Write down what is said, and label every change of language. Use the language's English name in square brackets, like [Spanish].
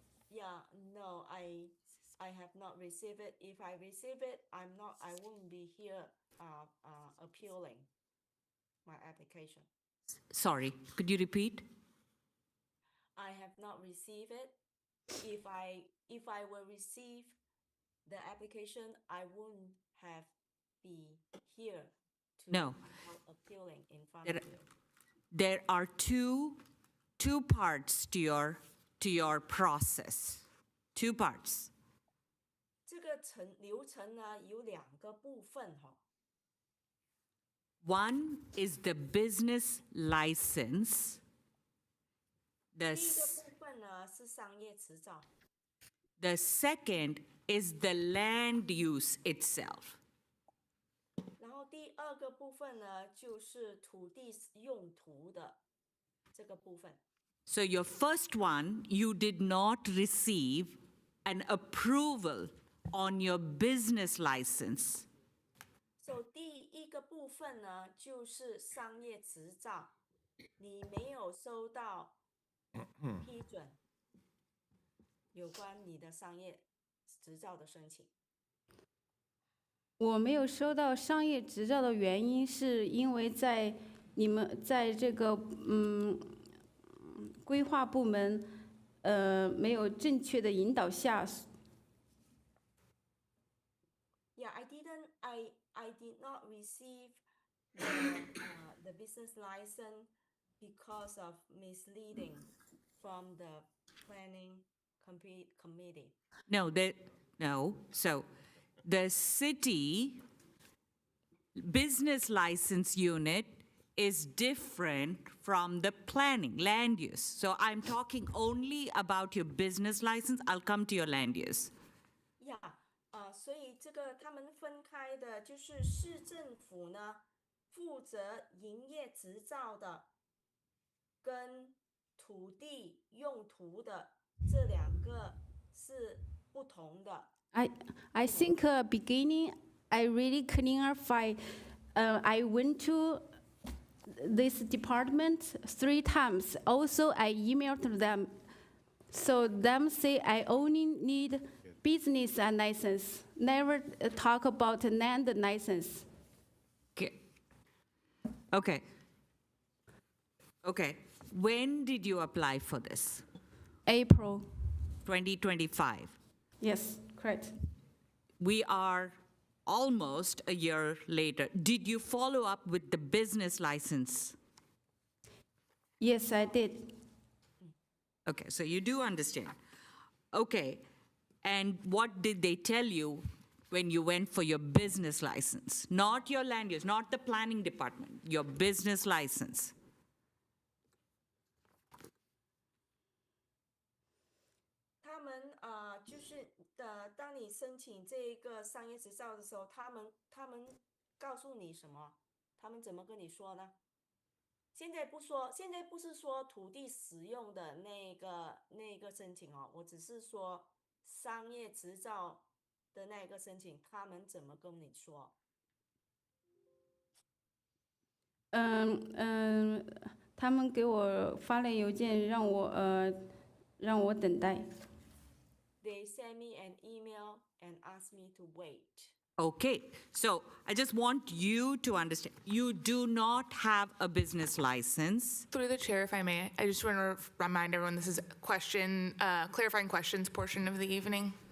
[English] Yeah, no, I have not received it. If I receive it, I won't be here appealing my application. Sorry, could you repeat? I have not received it. If I will receive the application, I wouldn't have be here to No. appealing in front of you. There are two parts to your process. Two parts. [Chinese] 这个流程呢有2个部分哈。 [English] One is the business license. [Chinese] 第一个部分呢是商业执照。 [English] The second is the land use itself. [Chinese] 然后第2个部分呢就是土地用途的这个部分。 [English] So your first one, you did not receive an approval on your business license. [Chinese] So 第1个部分呢就是商业执照，你没有收到批准，有关你的商业执照的申请。我没有收到商业执照的原因，是因为你们在这个规划部门没有正确的引导下。 [English] Yeah, I did not receive the business license because of misleading from the planning committee. No. So the city business license unit is different from the planning, land use. So I'm talking only about your business license. I'll come to your land use. [Chinese] Yeah，所以这个他们分开的，就是市政府呢负责营业执照的，跟土地用途的这两个是不同的。 [English] I think beginning I really clarify. I went to this department 3 times. Also, I emailed them. So them say I only need business license. Never talk about land license. Okay. Okay. When did you apply for this? April. 2025. Yes, correct. We are almost a year later. Did you follow up with the business license? Yes, I did. Okay, so you do understand. Okay, and what did they tell you when you went for your business license? Not your land use, not the planning department, your business license. [Chinese] 他们就是当你申请这个商业执照的时候，他们告诉你什么？他们怎么跟你说呢？现在不是说土地使用的那个申请哦，我只是说商业执照的那个申请，他们怎么跟你说？他们给我发了邮件，让我等待。 [English] They sent me an email and asked me to wait. Okay, so I just want you to understand, you do not have a business license. Through the chair, if I may, I just want to remind everyone this is clarifying questions portion of the evening.